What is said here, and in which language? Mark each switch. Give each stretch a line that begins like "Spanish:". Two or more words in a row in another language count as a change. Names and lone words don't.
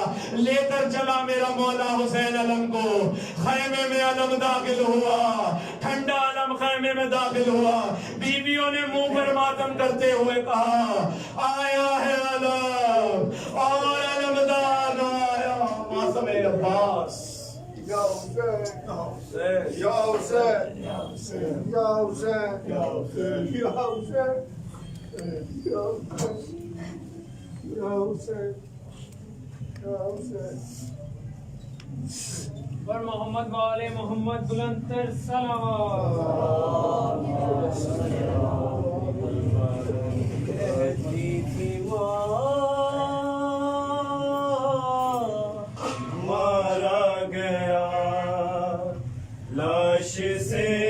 Urdu: لے کر چلا میرا مولا حسین علم کو. خیمے میں علم داخل ہوا، ٹھنڈا علم خیمے میں داخل ہوا. بیویوں نے منہ پر ماتم کرتے ہوئے کہا آیا ہے علم اور علمدار آیا. معصوم عباس
Arabic: يا حسين، يا حسين، يا حسين، يا حسين، يا حسين، يا حسين، يا حسين، يا حسين.
Urdu: پر محمد والے محمد بلند تر صلوات. مارا گیا لاش سے